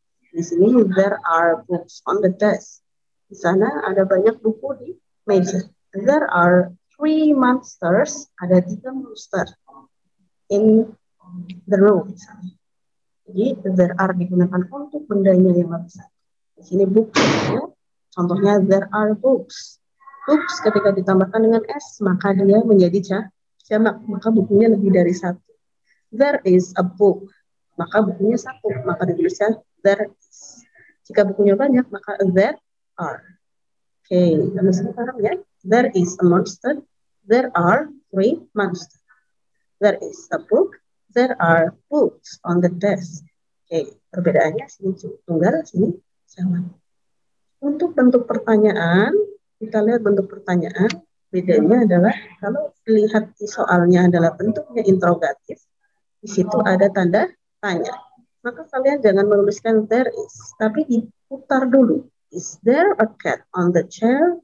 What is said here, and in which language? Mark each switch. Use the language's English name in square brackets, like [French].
[Indonesian] Di sini [English] there are books on the desk. [Indonesian] Di sana ada banyak buku di meja. [English] There are 3 monsters. Ada 3 monster in the room. [Indonesian] Jadi [English] there are [Indonesian] digunakan untuk bendanya yang lebih satu. Di sini books ya. Contohnya [English] there are books. [Indonesian] Books ketika ditambahkan dengan s maka dia menjadi jamak, maka bukunya lebih dari satu. [English] There is a book, [Indonesian] maka bukunya satu, maka dituliskan [English] there is. [Indonesian] Jika bukunya banyak maka [English] there are. [Indonesian] Oke, kamu paham ya? [English] There is a monster, there are 3 monsters. There is a book, there are books on the desk. [Indonesian] Oke, perbedaannya sini tunggal, sini sama. Untuk bentuk pertanyaan, kita lihat bentuk pertanyaan. Bedanya adalah kalau dilihat di soalnya adalah bentuknya interrogatif, di situ ada tanda tanya. Maka kalian jangan menuliskan [English] there is, [Indonesian] tapi diputar dulu. [English] Is there a cat on the chair?